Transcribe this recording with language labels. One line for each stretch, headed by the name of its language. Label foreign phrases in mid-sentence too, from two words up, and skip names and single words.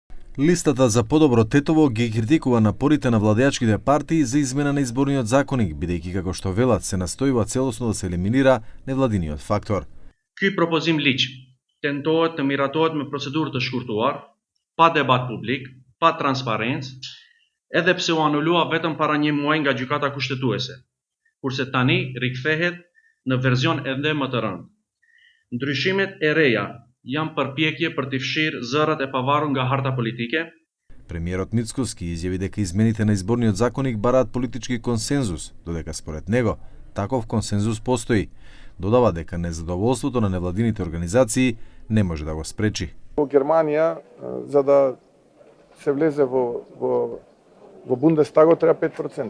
Macedonian: Листата за подобро Тетово ги критикува напорите на владеачките партии за измена на изборниот законник, бидејќи како што велат се настојува целосно да се елиминира невладиниот фактор.
Albanian: Ky propozim ligj tentohet të miratohet me procedurë të shkurtuar, pa debat publik, pa transparencë, edhe pse u anulua vetëm para një muaji nga gjykata kushtetuese, kurse tani rikthehet në version ende më të rëndë. Ndryshimet e reja janë përpjekje për të fshirë zërat e pavarur nga harta politike.
Macedonian: Премиерот Мицкоски изјави дека измените на изборниот законник бараат политички консензус, додека според него таков консензус постои. Додава дека незадоволството на невладините организации не може да го спречи. Во Германија, за да се влезе во Бундестагот треба 5%.